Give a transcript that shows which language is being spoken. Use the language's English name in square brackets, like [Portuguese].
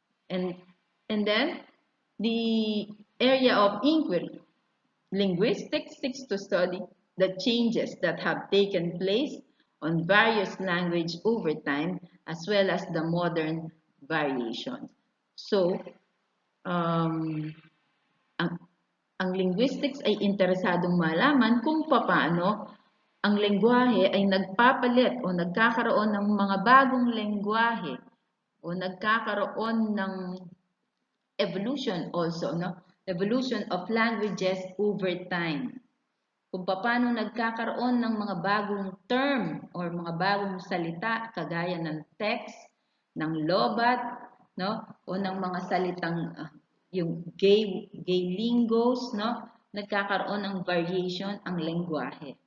[English] And then, the area of inquiry, linguistics seeks to study the changes that have taken place on various language over time, as well as the modern variations. [Filipino] So, um, ang, ang linguistics ay interesadong malaman kung paano ang lengguwahe ay nagpapalit o nagkakaroon ng mga bagong lengguwahe o nagkakaroon ng evolution also, no? [English] Evolution of languages over time. [Filipino] Kung paano nagkakaroon ng mga bagong term or mga bagong salita kagaya ng text, ng lobat, no? O ng mga salitang yung gay lingos, no? Nagkakaroon ng variation ang lengguwahe.